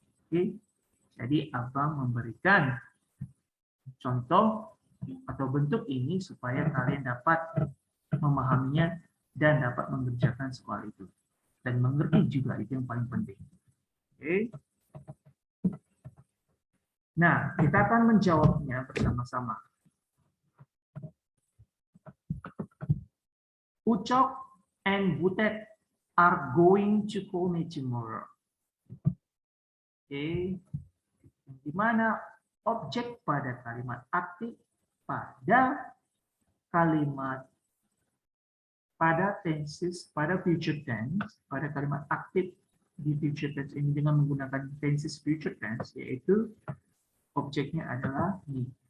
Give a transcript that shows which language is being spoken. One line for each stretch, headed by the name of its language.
Indonesian: Oke, jadi abang memberikan contoh atau bentuk ini supaya kalian dapat memahaminya dan dapat mengerjakan soal itu. Dan mengerti juga, itu yang paling penting. Oke. Nah, kita akan menjawabnya bersama-sama.
English: Ucok and Butet are going to call me tomorrow.
Indonesian: Oke. Di mana objek pada kalimat aktif pada kalimat pada tenses, pada future tense, pada kalimat aktif di future tense ini dengan menggunakan tenses future tense, yaitu objeknya adalah me.